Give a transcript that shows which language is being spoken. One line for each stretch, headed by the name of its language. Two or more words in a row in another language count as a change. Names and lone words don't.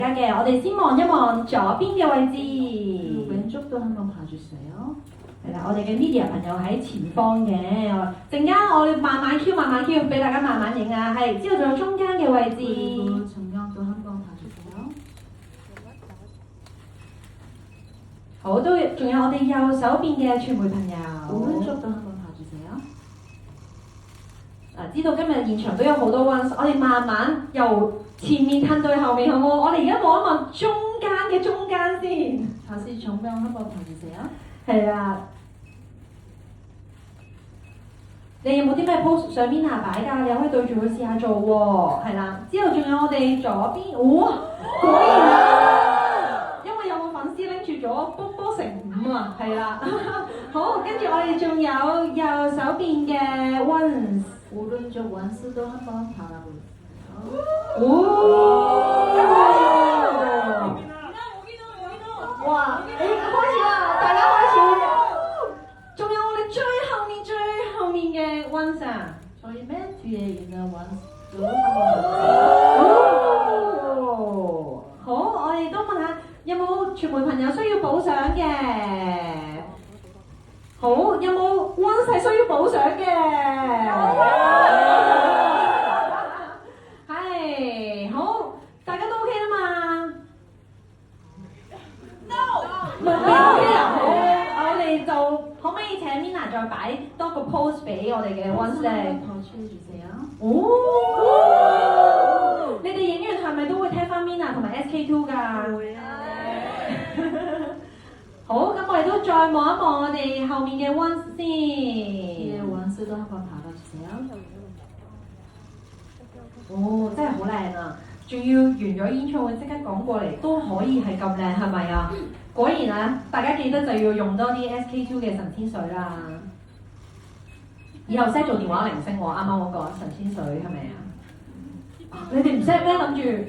Cantonese: 嘅，我哋先望一望左邊嘅位置。
Korean: 왼쪽도 한번 봐주세요.
Cantonese: 係啦，我哋嘅 media 朋友喺前方嘅，陣間我哋慢慢 Q，俾大家慢慢影啊。係，之後仲有中間嘅位置。
Korean: 그리고 정면도 한번 봐주세요.
Cantonese: 好，仲有我哋右手邊嘅傳媒朋友。
Korean: 오른쪽도 한번 봐주세요.
Cantonese: 知道今日現場都有好多 ones， 我哋慢慢由前面褪到後面，好唔好？我哋而家望一望中間嘅中間先。
Korean: 다시 정면 한번 봐주세요.
Cantonese: 係啦。你有冇啲咩 post 上邊擺㗎？你可以對住佢試下做喎。係啦，之後仲有我哋左邊，哇！果然啊，因為有個粉絲拎住咗波成5啊，係啦。好，跟住我哋仲有右手邊嘅 ones。
Korean: 오른쪽 원스도 한번 바라보세요. 오! 와!
Cantonese: 開始啦，大家開始。仲有我哋最後面嘅 ones 啊。
Korean: 저희 맨 뒤에 있는 원스도 한번 봐주세요.
Cantonese: 好，我哋都問下有冇傳媒朋友需要補相嘅？好，有冇 ones 係需要補相嘅？係，好，大家都 OK 啦嘛？唔 OK 啊？好，我哋就可唔可以請 Mina 再擺多個 pose 俾我哋嘅 ones 咧？
Korean: 더 취해주세요.
Cantonese: 哦！你哋影完係咪都會聽翻 Mina 同埋 SK2 㗎？會啊！好，咁我哋都再望一望我哋後面嘅 ones 先。
Korean: 뒤에 원스도 한번 바라주세요.
Cantonese: 哦，真係好靚啊！仲要完咗演唱會即刻趕過嚟，都可以係咁靚，係咪啊？果然啊，大家記得就要用多啲 SK2 嘅神仙水啦。以後 set 做電話鈴聲喎，啱啱嗰個神仙水係咪啊？你哋唔 set 咩？諗住？